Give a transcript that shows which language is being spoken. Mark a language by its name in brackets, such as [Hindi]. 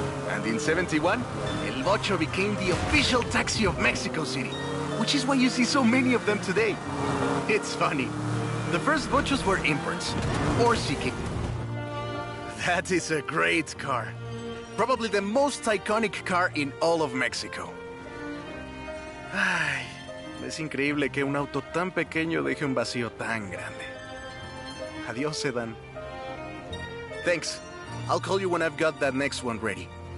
[English] And in '71, El Bocho became the official taxi of Mexico City, which is why you see so many of them today. It's funny. The first Bochos were imports, or CK. That is a great car. Probably the most iconic car in all of Mexico. [Spanish] Ay, es increíble que un auto tan pequeño deje un vacío tan grande. Adiós, [English] Sedan. Thanks. I'll call you when I've got that next one ready.